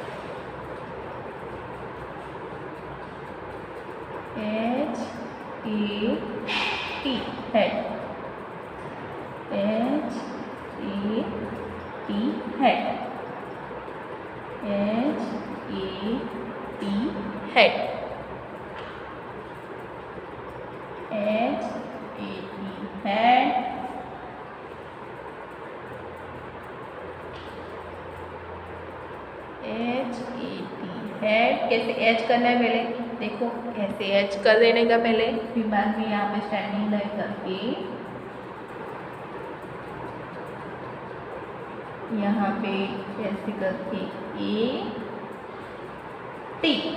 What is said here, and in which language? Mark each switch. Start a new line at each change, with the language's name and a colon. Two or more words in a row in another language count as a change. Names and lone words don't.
English: HAT hat, HAT hat, HAT hat, HAT hat,
Hindi: HAT कैसे H करना है पहले, देखो ऐसे H कर देने का पहले, फिर बाद में यहाँ पे
English: standing line
Hindi: करके यहाँ पे ऐसे करके A T,